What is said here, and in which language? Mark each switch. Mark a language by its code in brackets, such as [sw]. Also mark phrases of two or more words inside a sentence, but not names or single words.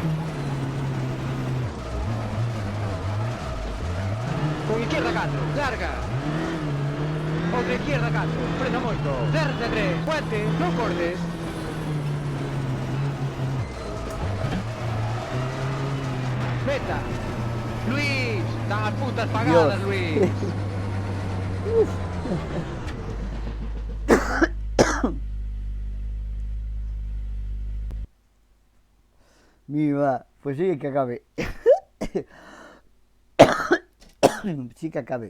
[es] Con izquierda 4, larga. [gl] Outra izquierda 4, frena moito. Cérrate 3, puente, non cortes. [es] Meta. [gl] Luis, están as putas pagadas, [es] Dios. Luis. Viva, pues sí que acabe. Sí que acabe.